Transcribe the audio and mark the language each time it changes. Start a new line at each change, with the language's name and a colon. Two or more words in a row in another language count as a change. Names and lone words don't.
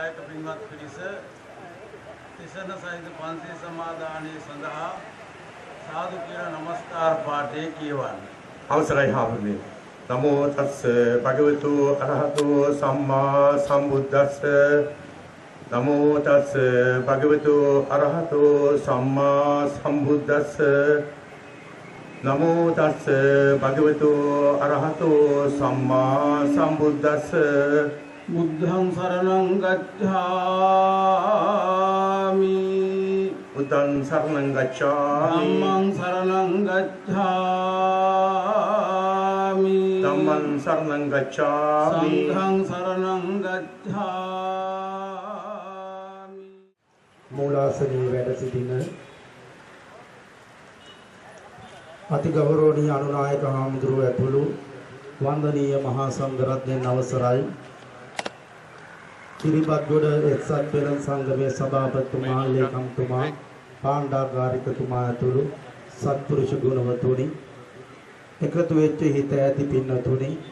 Sinhala: පින්වත් පිරිස තිසරණ සහිත පන්සල් සමාදානයේ සඳහා සාදු කියලා නමස්කාර පාඨය කියවන්න. අවසරයි හාමුදුරනේ.
Pali: නමෝ තස්ස භගවතු අරහතෝ සම්මා සම්බුද්දස්ස. නමෝ තස්ස භගවතු අරහතෝ සම්මා සම්බුද්දස්ස. නමෝ තස්ස භගවතු අරහතෝ සම්මා සම්බුද්දස්ස. බුද්ධං සරණං ගච්ඡාමි. බුද්ධං සරණං ගච්ඡාමි. ධම්මං සරණං ගච්ඡාමි. ධම්මං සරණං ගච්ඡාමි. සංඝං සරණං ගච්ඡාමි.
Sinhala: මූලාසනයේ වැඩ සිටින අතිගෞරවනීය අනුනායක හාමුදුරුවෝ ඇතුළු වන්දනීය මහා සංඝරත්නයන් අවසරයි. කිරිබත්ගොඩ එක්සත් පෙරහර සංගමයේ සභාපතිතුමා, ලේකම්තුමා, පාණ්ඩාගාරිකතුමා ඇතුළු සත්පුරුෂ ගුණවතුනි, එකතු වෙච්ච හිත ඇති පින්නතුනි,